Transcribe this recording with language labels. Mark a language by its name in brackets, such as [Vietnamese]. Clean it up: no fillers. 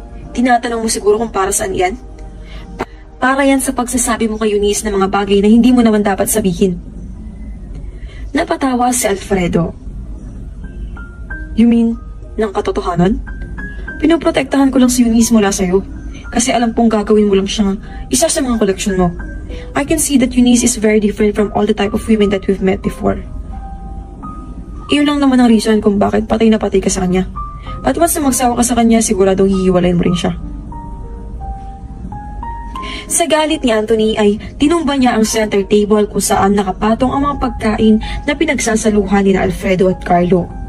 [Filipino] Tinatanong mo siguro kung para saan yan? Para yan sa pagsasabi mo kay Eunice ng mga bagay na hindi mo naman dapat sabihin. Napatawa si Alfredo. [English] You mean, [Filipino] ng katotohanan? Pinoprotektahan ko lang si Eunice mula sa'yo. Kasi alam kong gagawin mo lang siyang isa sa mga koleksyon mo. [English] I can see that Eunice is very different from all the type of women that we've met before. [Filipino] Iyon lang naman ang reason kung bakit patay na patay ka sa kanya. At once na magsawa ka sa kanya, siguradong hihiwalayin mo rin siya. Sa galit ni Anthony ay tinumba niya ang center table kung saan nakapatong ang mga pagkain na pinagsasaluhan ni Alfredo at Carlo.